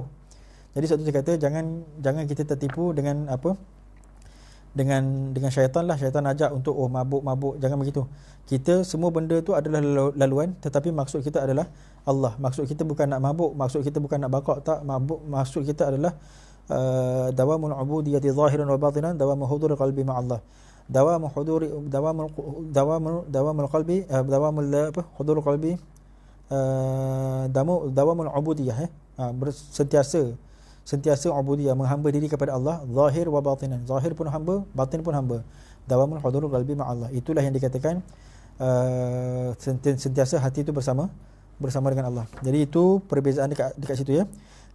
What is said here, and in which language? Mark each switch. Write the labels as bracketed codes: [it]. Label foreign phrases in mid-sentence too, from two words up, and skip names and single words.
[ms] Jadi satu saya kata jangan kita tertipu dengan apa? Dengan syaitan lah. Syaitan ajak untuk mabuk, jangan begitu. Kita semua benda tu adalah laluan, tetapi maksud kita adalah Allah. Maksud kita bukan nak mabuk, maksud kita bukan nak baqa', tak. Mabuk maksud kita adalah [ar] دوام العبودية ظاهرا وباطنا، دوام حضور قلبي مع الله. دوام قلبي، دوام حضور قلبي، دوام العبودية, [ms] sentiasa ubudiyah, menghamba diri kepada Allah, [ar] ظاهر وباطنا. [ms] Zahir pun hamba, batin pun hamba. [ar] دوام حضور قلبي مع الله. [ms] Itulah yang dikatakan sentiasa hati itu bersama dengan Allah. Jadi itu perbezaan dekat situ ya.